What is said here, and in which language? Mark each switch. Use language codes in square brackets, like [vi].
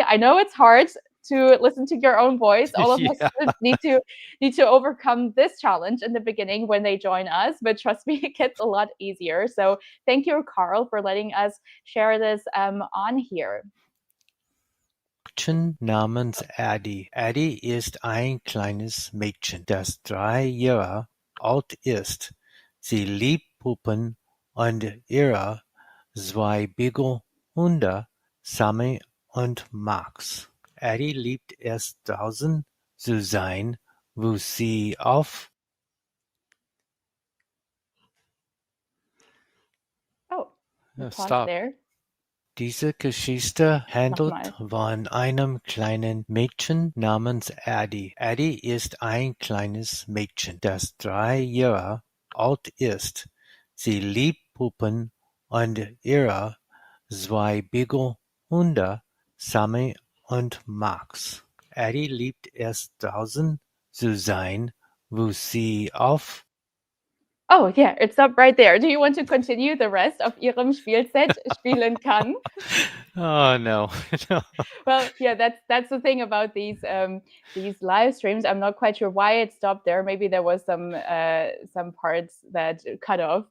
[en] I know it's hard to listen to your own voice. All of us yeah. need to overcome this challenge in the beginning when they join us, but trust me, it gets a lot easier. So thank you, Carl, for letting us share this on here. [de] Mädchen namens Addie. Addie ist ein kleines Mädchen, das 3 Jahre alt ist. Sie liebt Puppen und ihre 2 Beagle-Hunde, Sammy und Max. Addie liebt es draußen zu sein, wo sie auf [en] Oh, we paused Stop. there. [de] Diese Geschichte handelt Nochmal. von einem kleinen Mädchen namens Addie. Addie ist ein kleines Mädchen, das 3 Jahre alt ist. Sie liebt Puppen und ihre 2 Beagle-Hunde, Sammy und Max. Addie liebt es draußen zu sein, wo sie auf [en] Oh, yeah, it stopped right there. Do you want to continue the rest of [de] Ihrem Spielset spielen kann? [en] Oh no. No. Well, yeah, that's the thing about these live streams. I'm not quite sure why it stopped there. Maybe there was some parts that cut off.